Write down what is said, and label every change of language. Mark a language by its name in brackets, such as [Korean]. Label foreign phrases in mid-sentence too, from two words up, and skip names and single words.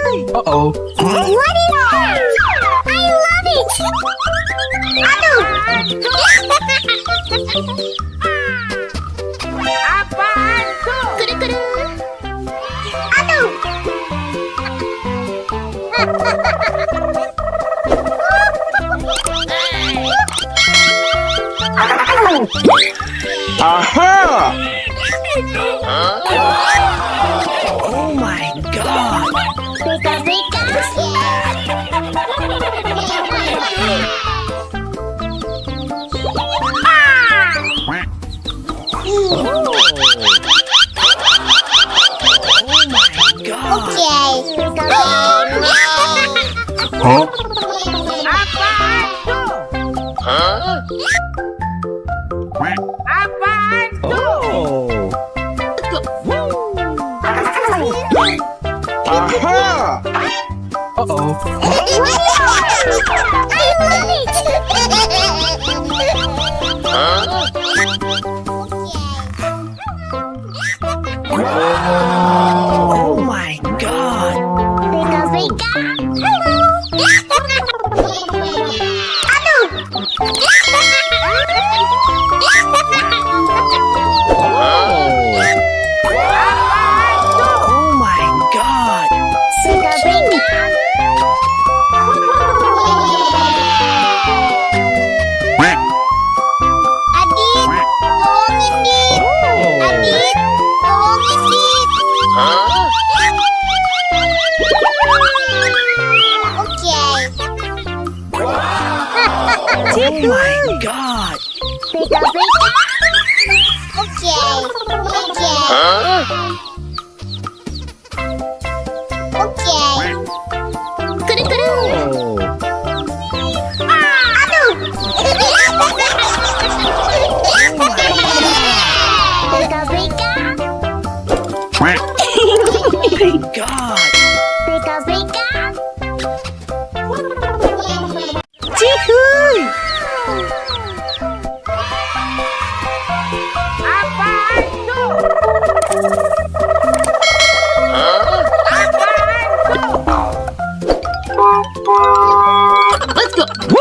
[English] Uh-oh. What is that? I love it! [Indonesian] Aduh! Apaan tuh? Kuru-kuru. Aduh! Aha! [English] Oh my god! Beka-beka. Oh my god! Okay. Beka-beka. Huh? [Indonesian] Apaan tuh? Apaan Oh! Aha! Uh-oh. [English] I love it! Oh my god! Beka-beka. [Indonesian] Aduh! [English] Oh my god! [Indonesian] Beka-beka. Adit, tolongin Dit. Adit, tolongin Dit. Okay. [English] Oh my god! Beka-beka. Okay. Okay. Okay. Kuru-kuru. Aduh. Beka-beka. Oh my god! Beka-beka. [Indonesian] Cihuy! Apaan tuh? [English] Let's go!